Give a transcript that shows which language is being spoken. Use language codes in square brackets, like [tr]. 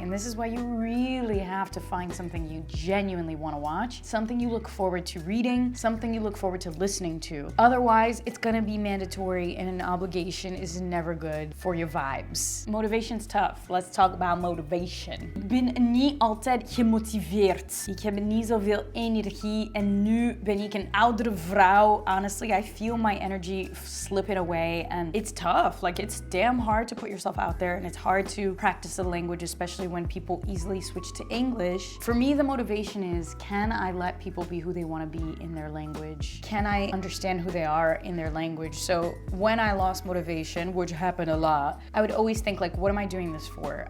[en] And this is why you really have to find something you genuinely wanna watch, something you look forward to reading, something you look forward to listening to. Otherwise, it's gonna be mandatory and an obligation is never good for your vibes. Motivation's tough. Let's talk about motivation. [nl] Ik ben niet altijd gemotiveerd. Ik heb niet zoveel energie en nu ben ik een oudere vrouw. [en] Honestly, I feel my energy slipping away and it's tough. Like it's damn hard to put yourself out there and it's hard to practice the language, especially when people easily switch to English. For me, the motivation is, can I let people be who they want to be in their language? Can I understand who they are in their language? So when I lost motivation, which happened a lot, I would always think like, what am I doing this for?